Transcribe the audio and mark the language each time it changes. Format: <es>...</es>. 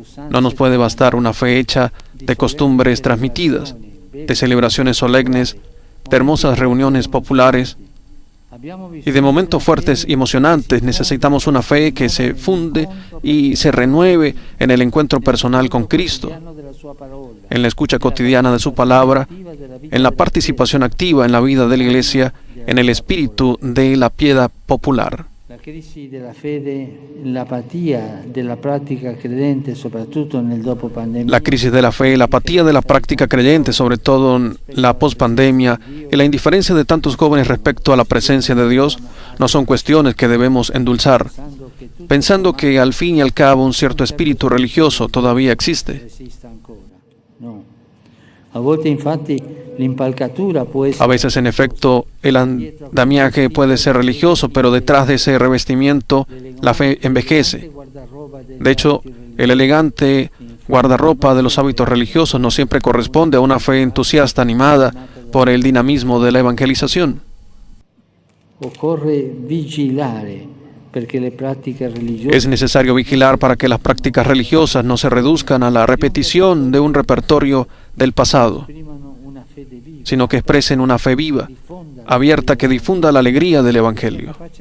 <es>No nos puede bastar una fe hecha de costumbres transmitidas, de celebraciones solemnes, de hermosas reuniones populares y de momentos fuertes y emocionantes. Necesitamos una fe que se funde y se renueve en el encuentro personal con Cristo, en la escucha cotidiana de su palabra, en la participación activa en la vida de la Iglesia, en el espíritu de la piedad popular.</es> <it>La crisi della fede, l'apatia della pratica credente, soprattutto nel dopo pandemia.</it> <es>La crisis de la fe, la apatía de la práctica creyente, sobre todo en la pospandemia, y la indiferencia de tantos jóvenes respecto a la presencia de Dios, no son cuestiones que debemos endulzar, pensando que al fin y al cabo un cierto espíritu religioso todavía existe. No.</es> <it>A volte infatti l'impalcatura può essere.</it> <es>A veces, en efecto, el andamiaje puede ser religioso, pero detrás de ese revestimiento la fe envejece. De hecho, el elegante guardarropa de los hábitos religiosos no siempre corresponde a una fe entusiasta animada por el dinamismo de la evangelización.</es> <it>Occorre vigilare perché le pratiche religiose.</it> <es>Es necesario vigilar para que las prácticas religiosas no se reduzcan a la repetición de un repertorio del pasado, sino que expresen una fe viva, abierta, que difunda la alegría del Evangelio.</es>